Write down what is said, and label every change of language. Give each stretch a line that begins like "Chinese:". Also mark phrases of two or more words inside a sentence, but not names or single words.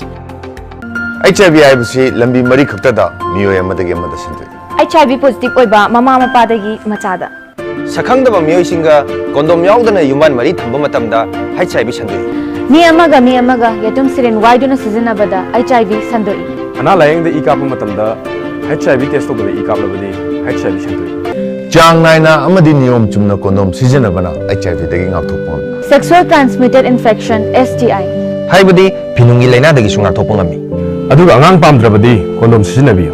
Manipuri: HIV हाइबसी लंबी मरी खक्तदा मियोय अमदगे अमद सिंदे
English: HIV positive
Manipuri: ओइबा ममा मपादगी मचादा सखंगदबा मियोयसिंगा कोंडोम यावदना युमान मरी थंबा मतमदा HIV संदोई मी अमगा यतुम सिरिन वाइडुना सिजनबदा HIV संदोई अना लायंगदे इकाप मतमदा HIV टेस्ट तोबदे इकापलबदी HIV संदोई चांग नायना अमदी नियम चुमना कोंडोम सिजनबना HIV दगी ngakthopon
English: sexual transmitted infection STI
Manipuri: हाइबदी फिनुंगी लेना दगी सुंगा थोपंगमी अदुगा अंगांग पामद्रबदी कोंडोम सिजनबियो